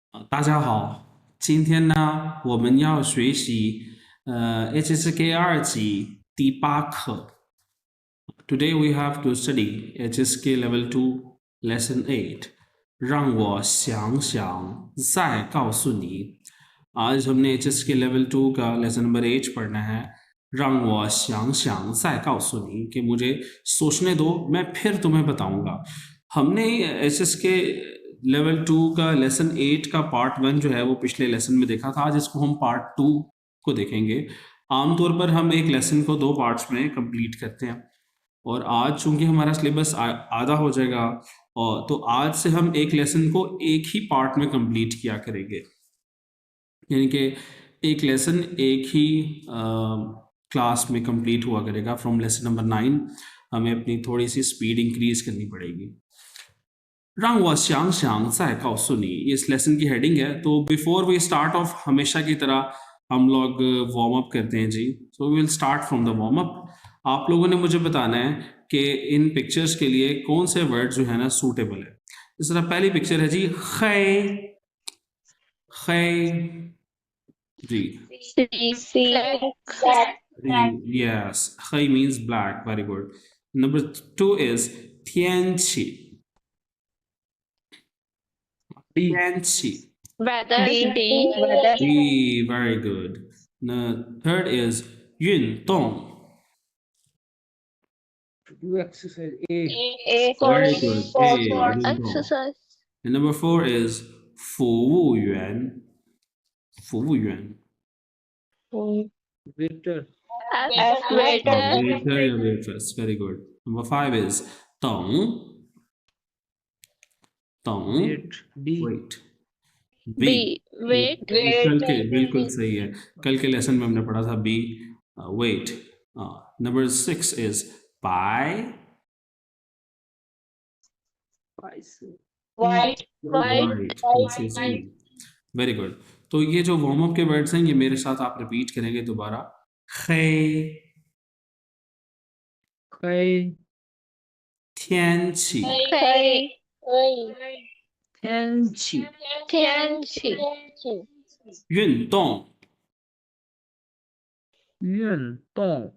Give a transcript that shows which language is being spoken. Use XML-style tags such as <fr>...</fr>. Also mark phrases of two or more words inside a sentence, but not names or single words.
<zh>大家好，今天呢，我们要学习HSK 2级第8课。</zh> <en>Today we have to study HSK Level 2 Lesson 8。</en> <zh>让我想想再告诉你。</zh> <hi>आज हमने HSK Level 2 का Lesson नंबर 8 पढ़ना है।</hi> <zh>让我想想再告诉你</zh> <hi>कि मुझे सोचने दो, मैं फिर तुम्हें बताऊंगा। हमने HSK लेवल 2 का लेसन 8 का पार्ट 1 जो है वो पिछले लेसन में देखा था। आज इसको हम पार्ट 2 को देखेंगे। आमतौर पर हम एक लेसन को 2 पार्ट्स में कंप्लीट करते हैं, और आज चूंकि हमारा सिलेबस आधा हो जाएगा, और तो आज से हम एक लेसन को एक ही पार्ट में कंप्लीट किया करेंगे। यानी कि एक लेसन एक ही क्लास में कंप्लीट हुआ करेगा।</hi> <en>from lesson number</en> <hi>9 हमें अपनी थोड़ी सी</hi> <en>speed increase</en> <hi>करनी पड़ेगी।</hi> <zh>让我想想再告诉你,</zh> <hi>ये इस लेसन की हेडिंग है। तो</hi> <en>before we start off,</en> <hi>हमेशा की तरह हम लोग</hi> <en>warm up</en> <hi>करते हैं जी।</hi> <en>So we will start from the warm up.</en> <hi>आप लोगों ने मुझे बताना है कि इन पिक्चर्स के लिए कौन से वर्ड जो है ना सूटेबल है। इस तरह पहली पिक्चर है जी खै, खै जी, यस, खै</hi> <en>means black, very good. Number 2 is</en> <zh>天气,天气.</zh> <en>Weather. D, very good. The third is 运动. Do exercise. A. Very good. A,</en> <zh>运动.</zh> <en>Exercise. And number 4 is 服务员.</en> <zh>服务员.</zh> <en>Waiter. Waiter. Waiter or waitress. Very good. Number 5 is 等. 等. Wait. B. Wait. B. Wait.</en> <hi>कल के बिल्कुल सही है। कल के लेसन में हमने पढ़ा था</hi> <en>B, wait. Number 6 is बाय। White. Very good.</en> <hi>तो ये जो</hi> <en>warm up</en> <hi>के वर्ड्स हैं ये मेरे साथ आप रिपीट करेंगे दोबारा।</hi> <zh>खै, 黑天气，天气天气。运动，运动</zh>